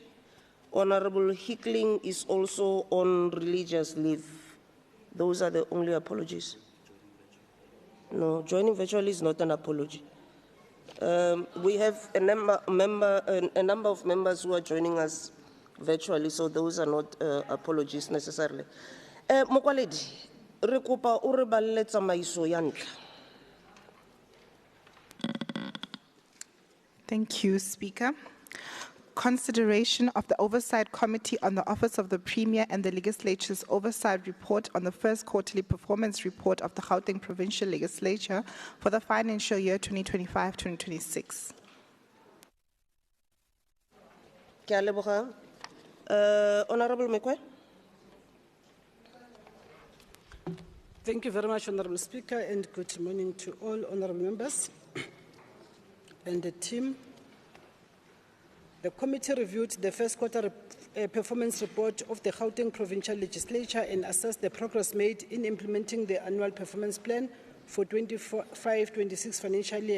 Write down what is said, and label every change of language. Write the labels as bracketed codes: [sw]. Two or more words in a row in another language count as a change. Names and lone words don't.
[en] Honorable Hickling is also on religious leave. Those are the only apologies. No, joining virtually is not an apology. We have a number of members who are joining us virtually, so those are not apologies necessarily. [tn] Mokwaledi, re kopa o re balele tsamaiso ya ntlha. [en] Thank you, Speaker. Consideration of the Oversight Committee on the Office of the Premier and the Legislature's Oversight Report on the first quarterly performance report of the Gauteng Provincial Legislature for the financial year 2025-2026. [tn] Ke a leboga. [en] Honorable Mekwe. Thank you very much, Honorable Speaker, and good morning to all honorable members and the team. The committee reviewed the first quarter performance report of the Gauteng Provincial Legislature and assessed the progress made in implementing the annual performance plan for 25-26 financial year.